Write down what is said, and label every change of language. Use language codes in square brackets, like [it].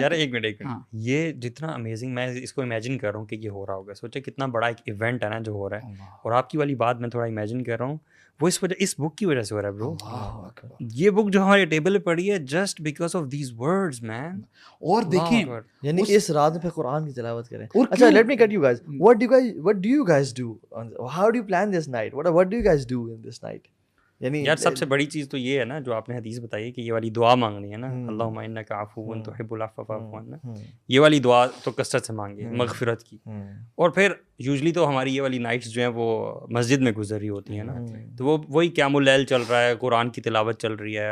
[ur] یار ایک منٹ، یہ جتنا امیزنگ میں اس کو امیجن کر رہا ہوں کہ یہ ہو رہا ہوگا، سوچے کتنا بڑا ایک ایونٹ ہے نا جو ہو رہا ہے. اور آپ کی والی بات میں تھوڑا امیجن کر رہا ہوں، وہ اس بک کی وجہ سے ہو رہا ہے برو. یہ بک جو ہمارے ٹیبل پہ پڑی ہے [en] Just because of these words man. [ur] اور دیکھیں یعنی اس رات پہ قرآن کی تلاوت کریں. [en] اچھا let me cut you guys, what do you guys do, how do you plan this night, what do you guys do in this night? [ur] یعنی یار سب سے بڑی چیز تو یہ ہے نا جو آپ نے حدیث بتائی کہ یہ والی دعا مانگنی ہے نا، [ar] اللہم انک عفو تحب العفو فاعف عنا، [ur] یہ والی دعا تو کثرت سے مانگی مغفرت کی. اور پھر یوزلی تو ہماری یہ والی نائٹس جو ہیں وہ مسجد میں گزر رہی ہوتی ہیں نا، تو وہی قیام اللیل چل رہا ہے، قرآن کی تلاوت چل رہی ہے.